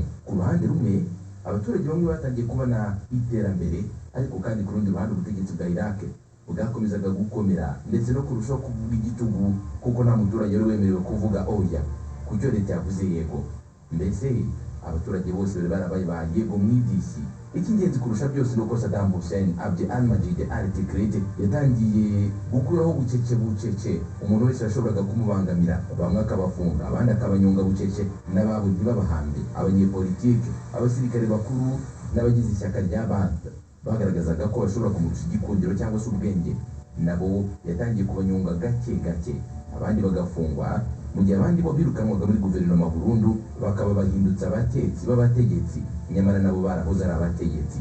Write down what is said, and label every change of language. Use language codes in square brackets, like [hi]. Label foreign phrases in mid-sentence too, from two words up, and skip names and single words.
[rw] Ku ruhande rumwe abaturage bamwe batangiye kubona iterambere, ariko kandi ku rundi ruhande ubutegetsi bwa Iraq bwakomezaga gukomera ndetse no kurushaho kuvuga igitugu, kuko nta muturage wari wemerewe kuvuga oya ku cyo leta yavuze yego. Mbese abaturage bose bari barabaye ba yego mwidisi. Icy'ingenzi kurusha byose ni uko Saddam Hussein Abd al-Majid al-Tikrit yatangiye gukuraho bucece umuntu wese yashoboraga kumubangamira, bamwe akabafunga, abandi akabanyonga bucece, n'ababo ntibabahambe. Abanyepolitike, abasirikare bakuru n'abagize ishyaka rya Baath bagaragazaga ko bashobora kumurusha igikundiro cyangwa se ubwenge, nabo yatangiye kubanyonga gake, abandi bagafungwa, mu gihe abandi bo birukanwaga muri guverinoma burundu bakaba bahindutse abatetsi b'abategetsi, nyamara nabo barahoze ari abategetsi.